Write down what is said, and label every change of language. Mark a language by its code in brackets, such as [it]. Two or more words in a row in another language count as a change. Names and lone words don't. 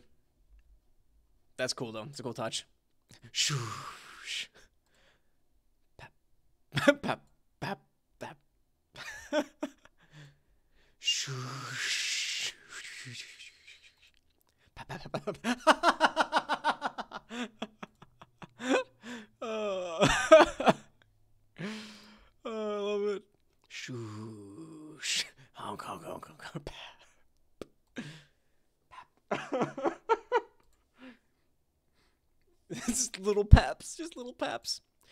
[en] That's cool though. It's a cool touch. Shoosh. Pap. Pap. Pap. Pap. Shoosh. Pap. Pap. Pap. Oh. Oh, I love it. Shoosh. Honk, honk, honk, honk, honk. Pap. Just little paps, just little paps.